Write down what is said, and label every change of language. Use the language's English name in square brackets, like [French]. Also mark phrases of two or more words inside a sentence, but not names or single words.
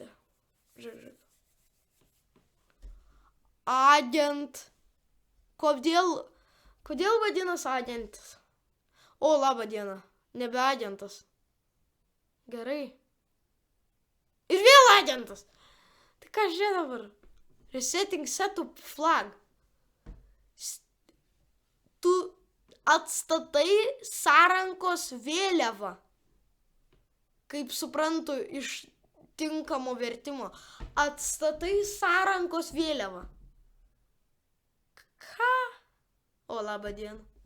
[Lithuanian] Žiūrėk. Agent. Kodėl vadinas agentas? O, laba diena. Nebe agentas. Gerai. Ir vėl agentas. Tai ką žiūrė dabar? [English] Resetting setup flag. [Lithuanian] Tu atstatai sąrankos vėliavą. Kaip suprantu iš tinkamo vertimo. Atstatai sąrankos vėliavą. Ką? O, laba diena.